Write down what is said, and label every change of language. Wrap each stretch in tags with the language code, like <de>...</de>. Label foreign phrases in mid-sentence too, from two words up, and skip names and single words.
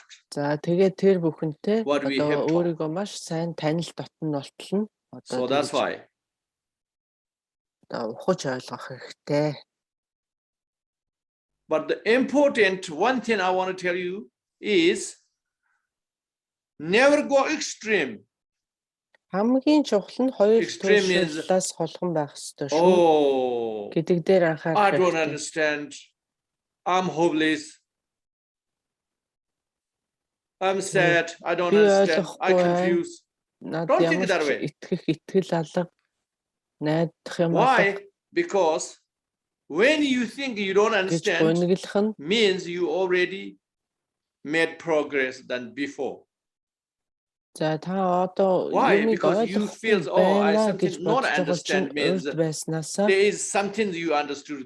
<en>What we have talked. So that's why. But the important one thing I want to tell you is never go extreme.</en> <mn>Хамгийн чухал нь хоёр төлөвлөлөөс холхон байх ёстой шүү. Гэдэг дээр анхаарах.</mn> <en>I don't understand. I'm hopeless. I'm sad. I don't understand. I confuse. Don't think that way.</en> <mn>Итгэл алга найдах юм аа.</mn> <en>Why? Because when you think you don't understand, means you already made progress than before. Why? Because you feel, oh, I something not understand means there is something you understood.</en>